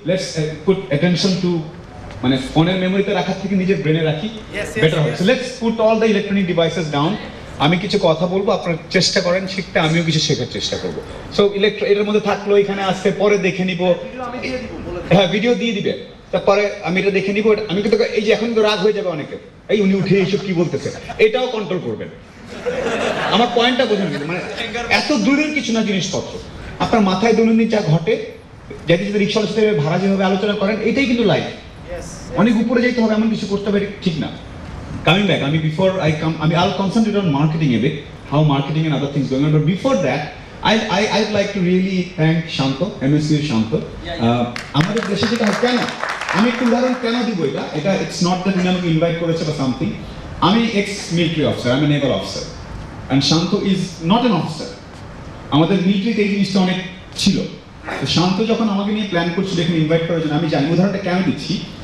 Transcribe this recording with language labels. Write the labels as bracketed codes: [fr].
[en] Let's put attention to [bn] মানে ফোনের মেমোরিতে রাখার থেকে নিজের ব্রেনে রাখি, বেটার হবে। [en] So let's put all the electronic devices down. [bn] আমি কিছু কথা বলবো, আপনারা চেষ্টা করেন শিখতে, আমিও কিছু শেখার চেষ্টা করবো। সো এর মধ্যে থাকলো, এখানে আসতে পরে দেখে নিব। হ্যাঁ, ভিডিও দিয়ে দিবে, তারপরে আমি এটা দেখে নিব। আমি কিন্তু এই যে এখন তো রাগ হয়ে যাবে অনেকে, এই উনি উঠে এইসব কি বলতেছে, এটাও কন্ট্রোল করবেন। আমার পয়েন্টটা বোঝেন, মানে এত দূরের কিছু না জিনিসপত্র, আপনার মাথায় দৈনন্দিন যা ঘটে, যাতে যদি রিক্সাওয়ালার সাথে ভাড়া যেভাবে আলোচনা করেন, এটাই কিন্তু লাইফ। অনেক উপরে যেতে হবে এমন কিছু করতে হবে ঠিক না। [en] Coming back, I'll concentrate on marketing a bit, how marketing and other things going on. But before that, I'd like to really thank Shanto, MSU Shanto. [bn] আমাদের দেশে যেটা হয়, কেন আমি একটু উদাহরণ কেন দিব, এটা [en] it's not that [bn] উনি আমাকে ইনভাইট করেছে বা সামথিং। আমি এক্স মিলিটারি অফিসার, আমি Naval officer, [en] And Shanto is not an officer. [bn] আমাদের মিলিটারিতে এই জিনিসটা অনেক ছিল। তো শান্ত যখন আমাকে নিয়ে প্ল্যান করছিল এখানে ইনভাইট করার জন্য, আমি জানি উদাহরণটা কেন দিচ্ছি।